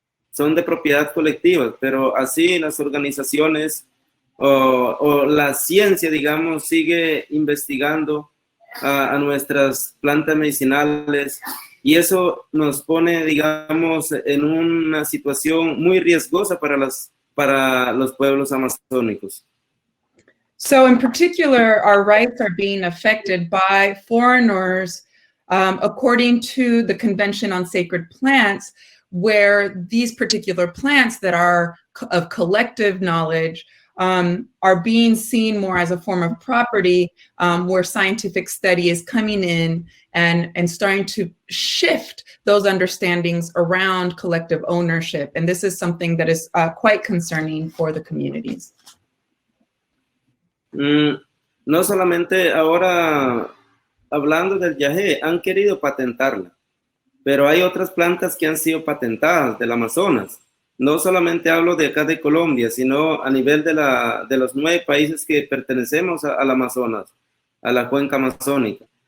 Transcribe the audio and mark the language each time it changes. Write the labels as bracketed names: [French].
[Spanish] son de propiedad colectiva, pero así las organizaciones o la ciencia, digamos, sigue investigando a nuestras plantas medicinales y eso nos pone, digamos, en una situación muy riesgosa para los pueblos amazónicos. [English] So in particular, our rights are being affected by foreigners, according to the Convention on Sacred Plants, where these particular plants that are of collective knowledge are being seen more as a form of property, where scientific study is coming in and starting to shift those understandings around collective ownership. And this is something that is quite concerning for the communities. [Spanish] No solamente ahora, hablando del yagé, han querido patentarla, pero hay otras plantas que han sido patentadas del Amazonas. No solamente hablo de acá de Colombia, sino a nivel de los 9 países que pertenecemos al Amazonas, a la cuenca amazónica.